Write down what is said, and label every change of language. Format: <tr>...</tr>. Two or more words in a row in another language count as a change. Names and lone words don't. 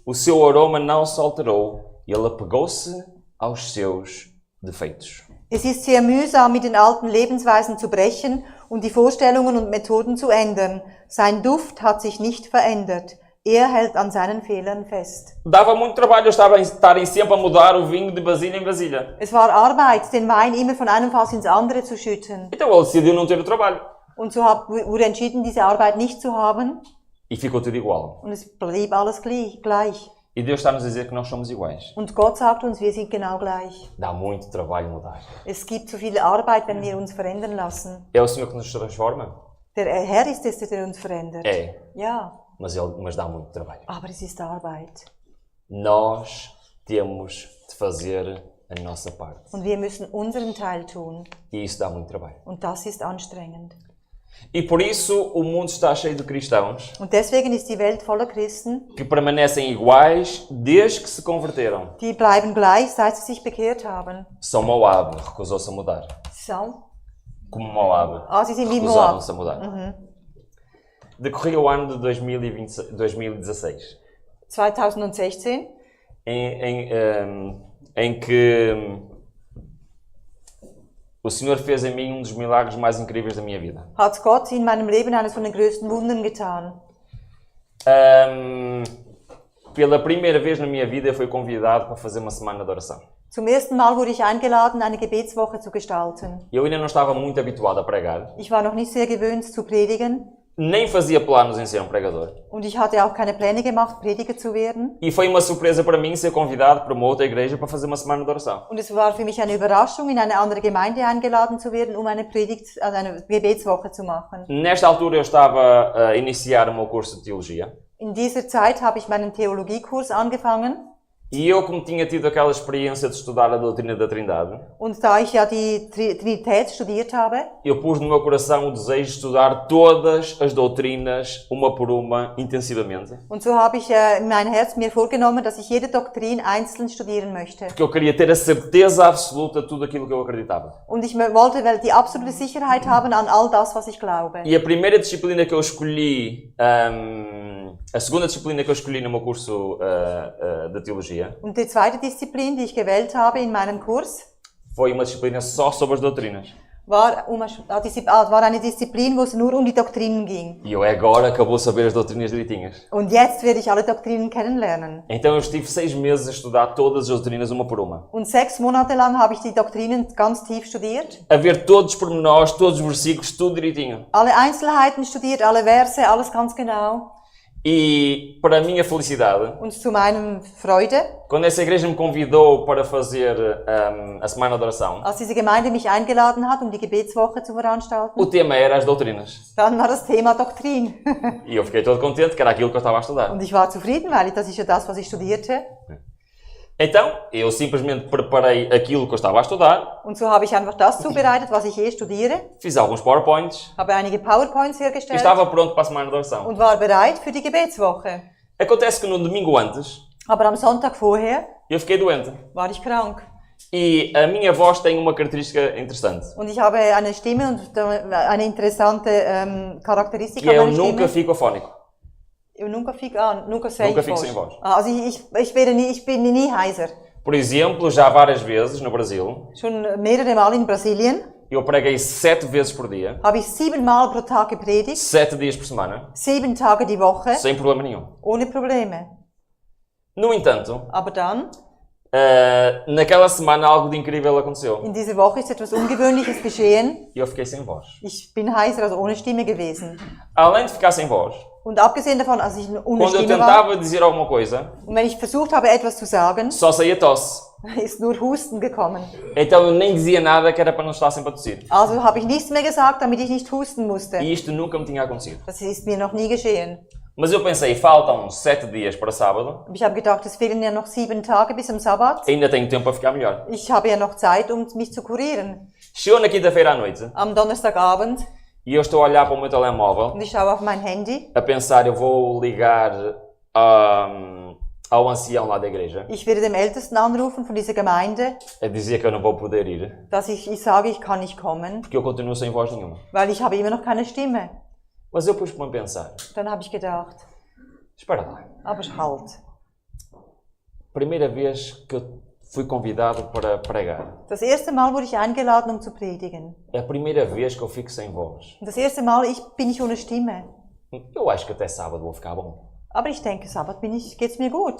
<pt>O seu aroma não se alterou. Ele apegou-se aos seus defeitos.</pt> <de>Es ist sehr mühsam, mit den alten Lebensweisen zu brechen und die Vorstellungen und Methoden zu ändern. Sein Duft hat sich nicht verändert. Hält an seinen Fehlern fest.</de> <pt>Dava muito trabalho estarem sempre a mudar o vinho de vasilha em vasilha.</pt> <de>Es war Arbeit, den Wein immer von einem Fass ins andere zu schütten.</de> <pt>Então ele decidiu não ter o trabalho.</pt> <de>Und so wurde entschieden, diese Arbeit nicht zu haben.</de> <pt>E ficou tudo igual.</pt> <de>Und es blieb alles gleich.</de> <pt>E Deus está-nos a dizer que nós somos iguais.</pt> <de>Und Gott sagt uns, wir sind genau gleich.</de> <pt>Dá muito trabalho mudar.</pt> <de>Es gibt so viel Arbeit, wenn wir uns verändern lassen.</de> <pt>É o Senhor que nos transforma?</pt> <de>Der Herr ist es, der uns verändert.</de> <pt>É.</pt> <de>Ja.</de> <pt>Mas dá muito trabalho.</pt> <de>Aber es ist Arbeit.</de> <pt>Nós temos de fazer a nossa parte.</pt> <de>Und wir müssen unseren Teil tun.</de> <pt>E isso dá muito trabalho.</pt> <de>Und das ist anstrengend.</de> <pt>E por isso o mundo está cheio de cristãos</pt> <de>Und deswegen ist die Welt voller Christen,</de> <pt>que permanecem iguais desde que se converteram.</pt> <de>die bleiben gleich, seit sie sich bekehrt haben.</de> <pt>São Moab, recusou-se a mudar.</pt> <de>So.</de> <pt>Como Moab,</pt> <de>Sie sind wie Moab.</de> <pt>recusaram-se a mudar. Decorria o ano de 2016, 2016, em que o Senhor fez em mim um dos milagres mais incríveis da minha vida.</pt> <de>hat Gott in meinem Leben eines von den größten Wundern getan.</de> <pt>Pela primeira vez na minha vida eu fui convidado para fazer uma semana de oração.</pt> <de>Zum ersten Mal wurde ich eingeladen, eine Gebetswoche zu gestalten.</de> <pt>Eu ainda não estava muito habituado a pregar,</pt> <de>Ich war noch nicht sehr gewöhnt zu predigen</de> <pt>nem fazia planos em ser um pregador.</pt> <de>und ich hatte auch keine Pläne gemacht, Prediger zu werden.</de> <pt>E foi uma surpresa para mim ser convidado para uma outra igreja para fazer uma semana de oração.</pt> <de>Und es war für mich eine Überraschung, in eine andere Gemeinde eingeladen zu werden, eine Predigt, also eine Gebetswoche zu machen.</de> <pt>Nesta altura eu estava a iniciar o meu curso de teologia.</pt> <de>In dieser Zeit habe ich meinen Theologiekurs angefangen.</de> <pt>E eu, como tinha tido aquela experiência de estudar a doutrina da Trindade,</pt> <de>Und da ich ja die Trinität studiert habe,</de> <pt>eu pus no meu coração o desejo de estudar todas as doutrinas, uma por uma, intensivamente.</pt> <de>und so habe ich in mein Herz mir vorgenommen, dass ich jede Doktrin einzeln studieren möchte.</de> <pt>Porque eu queria ter a certeza absoluta de tudo aquilo que eu acreditava.</pt> <de>Und ich wollte die absolute Sicherheit haben an all das, was ich glaube.</de> <pt>E a primeira disciplina que eu escolhi, a segunda disciplina que eu escolhi no meu curso de teologia,</pt> <de>Und die zweite Disziplin, die ich gewählt habe in meinem Kurs,</de> <pt>foi uma disciplina só sobre as doutrinas.</pt> <de>war eine Disziplin, wo es nur um die Doktrinen ging.</de> <pt>E eu agora que eu vou saber as doutrinas direitinhas.</pt> <de>Und jetzt werde ich alle Doktrinen kennenlernen.</de> <pt>Então eu estive 6 meses a estudar todas as doutrinas uma por uma.</pt> <de>Und 6 Monate lang habe ich die Doktrinen ganz tief studiert.</de> <pt>A ver todos os pormenores, todos os versículos, tudo direitinho.</pt> <de>Alle Einzelheiten studiert, alle Verse, alles ganz genau.</de> <pt>E para a minha felicidade,</pt> <de>Und zu meinem Freude,</de> <pt>quando essa igreja me convidou para fazer a semana de oração,</pt> <de>als diese Gemeinde mich eingeladen hat, die Gebetswoche zu veranstalten,</de> <pt>o tema era as doutrinas.</pt> <de>dann war das Thema Doktrin.</de> <pt>E eu fiquei todo contente que era aquilo que eu estava a estudar.</pt> <de>Und ich war zufrieden, weil das ist ja das, was ich studierte.</de> <pt>Então, eu simplesmente preparei aquilo que eu estava a estudar,</pt> <de>Und so habe ich einfach das zubereitet, was ich studiere,</de> <pt>fiz alguns PowerPoints</pt> <de>habe einige PowerPoints</de> <pt>e</pt> <de>hergestellt</de> <pt>estava pronto para a semana de oração.</pt> <de>und war bereit für die Gebetswoche.</de> <pt>Acontece que no domingo antes,</pt> <de>Aber am Sonntag vorher</de> <pt>eu fiquei doente.</pt> <de>war ich krank.</de> <pt>E a minha voz tem uma característica interessante.</pt> <de>Und ich habe eine Stimme und eine interessante Charakteristik</de> <pt>Que</pt> <de>an</de> <pt>eu</pt> <de>meiner</de> <pt>nunca</pt> <de>Stimme.</de> <pt>fico afónico. Eu nunca sei Nunca fico sem voz.</pt> <de>Also ich bin nie heiser.</de> <pt>Por exemplo, já várias vezes no Brasil,</pt> <de>Schon mehrere Mal in Brasilien</de> <pt>eu preguei 7 vezes por dia,</pt> <de>habe ich 7 Mal pro Tag gepredigt,</de> <pt>7 dias por semana,</pt> <de>7 Tage die Woche,</de> <pt>sem problema nenhum.</pt> <de>ohne Probleme.</de> <pt>No entanto,</pt> <de>Aber dann,</de> <pt>naquela semana algo de incrível aconteceu.</pt> <de>in dieser Woche ist etwas Ungewöhnliches geschehen.</de> <pt>E eu fiquei sem voz.</pt> <de>Ich bin heiser, also ohne Stimme gewesen.</de> <pt>Além de ficar sem voz,</pt> <de>Und abgesehen davon, als ich ohne</de> <pt>quando eu</pt> <de>Stimme war,</de> <pt>tentava dizer alguma coisa,</pt> <de>und wenn ich versucht habe, etwas zu sagen,</de> <pt>só saía tosse.</pt> <de>ist nur Husten gekommen.</de> <pt>Então eu nem dizia nada que era para não estar sempre a tossir.</pt> <de>Also habe ich nichts mehr gesagt, damit ich nicht husten musste.</de> <pt>E isto nunca me tinha acontecido.</pt> <de>Das ist mir noch nie geschehen.</de> <pt>Mas eu pensei, faltam 7 dias para sábado,</pt> <de>Ich habe gedacht, es fehlen ja noch 7 Tage bis zum Sabbat.</de> <pt>ainda tenho tempo para ficar melhor.</pt> <de>Ich habe ja noch Zeit, mich zu kurieren.</de> <pt>Chegou na quinta-feira à noite</pt> <de>Am Donnerstagabend,</de> <pt>e eu estou a olhar para o meu telemóvel,</pt> <de>und ich schaue auf mein Handy.</de> <pt>a pensar, eu vou ligar ao ancião lá da igreja,</pt> <de>Ich werde dem Ältesten anrufen von dieser Gemeinde,</de> <pt>a dizer que eu não vou poder ir,</pt> <de>dass ich sage, ich kann nicht kommen,</de> <pt>porque eu continuo sem voz nenhuma.</pt> <de>weil ich habe immer noch keine Stimme.</de> <pt>Mas eu pus-me a pensar,</pt> <de>Dann habe ich gedacht,</de> <pt>espera lá,</pt> <de>aber halt.</de> <pt>primeira vez que eu fui convidado para pregar,</pt> <de>Das erste Mal wurde ich eingeladen, um zu predigen.</de> <pt>é a primeira vez que eu fico sem voz.</pt> <de>Und das erste Mal bin ich ohne Stimme.</de> <pt>Eu acho que até sábado vou ficar bom.</pt> <de>Aber ich denke, Sabbat geht's mir gut.</de>